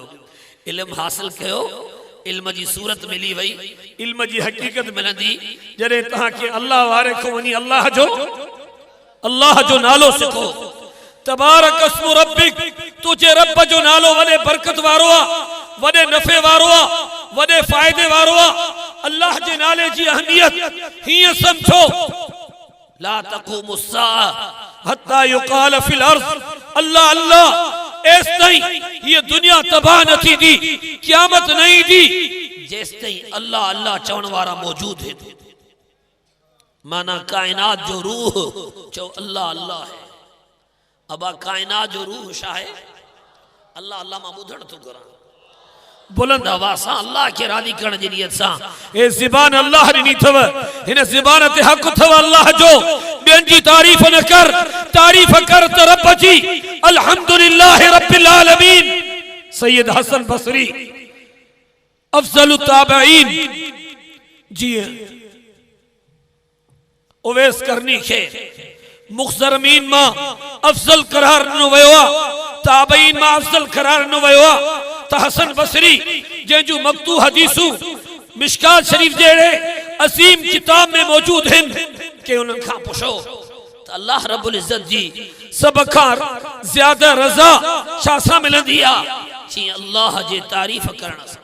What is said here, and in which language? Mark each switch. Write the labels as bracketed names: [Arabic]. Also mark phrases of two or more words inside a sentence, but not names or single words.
[Sindhi] इल्म हासिल कयो, इल्म जी सूरत मिली वई, इल्म जी हकीकत मिलंदी जॾहिं तव्हांखे अल्लाह वारे को वञी अल्लाह जो नालो सिखो। [Arabic] تبارك اسم ربك, [Sindhi] तुझे रब जो नालो वॾे बरकत वारो आहे, वॾे नफ़े वारो आहे, वॾे फ़ाइदे वारो आहे। अल्लाह जे नाले जी अहमियत हीअं समझो, [Arabic] لا تقوم الساعة حتى يقال في الأرض الله الله, [Sindhi] एस ताईं ये दुनिया तबाह न थींदी, क़यामत नहीं दी जेस ताईं अल्लाह अल्लाह चवण वारा मौजूद है। माना कायनात जो रूह चो अल्लाह अल्लाह है। अबा कायनात जो रूह छा है अल्लाह अल्लाह मां ॿुधण थो करा बुलंद आवाज़ सां अल्लाह के राज़ी करण जी नियत सां ए ज़बान अल्लाह ॾिनी अथव हिन ज़बान ते हक़ अथव अल्लाह जो ॿियनि जी तारीफ़ न कर तारीफ़ कर त रब जी [Arabic] الحمد لله رب العالمين. [Sindhi] सैयद हसन बसरी अफजल ताबईन जी उवैस करनी खे मुख़्ज़रमीन मां अफजल करार ॾिनो वियो आहे ताबईन मां अफजल करार ॾिनो वियो आहे त हसन बसरी जंहिंजूं मक्तू हदीसूं मिशकात शरीफ जहिड़े असीम किताब में मौजूद आहिनि के उन्हनि खां पुछो त अल्लाह रब्बुल इज़्ज़त जी सभ खां ज़्यादा रज़ा छा सां मिलंदी आहे जीअं अल्लाह जे तारीफ़ करण सां।